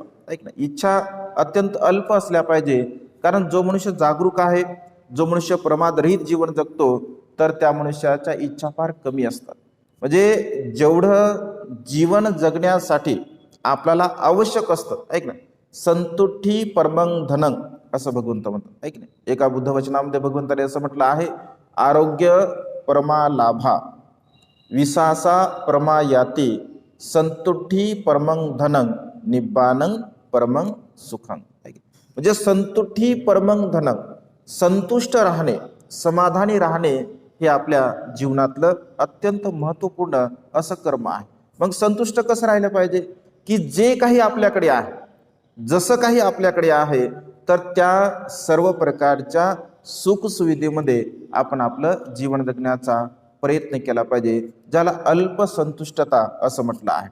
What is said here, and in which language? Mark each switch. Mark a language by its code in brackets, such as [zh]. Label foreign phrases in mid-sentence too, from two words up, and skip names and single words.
[mr] ऐक ना, इच्छा अत्यंत अल्प असल्या पाहिजे. कारण जो मनुष्य जागरूक आहे, जो मनुष्य प्रमादरहित जीवन जगतो, तर त्या मनुष्याच्या इच्छा फार कमी असतात. म्हणजे जेवढं जीवन जगण्यासाठी आपल्याला आवश्यक असतं, ऐक ना, [pi] संतुष्टी परमं धनं [mr] असं भगवंत म्हणतात. ऐक ना, एका बुद्ध वचनामध्ये भगवंताने असं म्हटलं आहे, [pi] आरोग्य परमा लाभा, विसासा परमा याती, संतुष्टी परमं धनं, निब्बानं परमं सुखं. म्हणजे संतुष्टी परमं धनं, [mr] संतुष्ट राहणे, समाधानी राहणे हे आपल्या जीवनातलं अत्यंत महत्त्वपूर्ण असं कर्म आहे. मग संतुष्ट कसं राहिलं पाहिजे की जे काही आपल्याकडे आहे, जसं काही आपल्याकडे आहे, तर त्या सर्व प्रकारच्या सुखसुविधेमध्ये आपण आपलं जीवन जगण्याचा प्रयत्न केला पाहिजे, ज्याला अल्पसंतुष्टता असं म्हटलं आहे.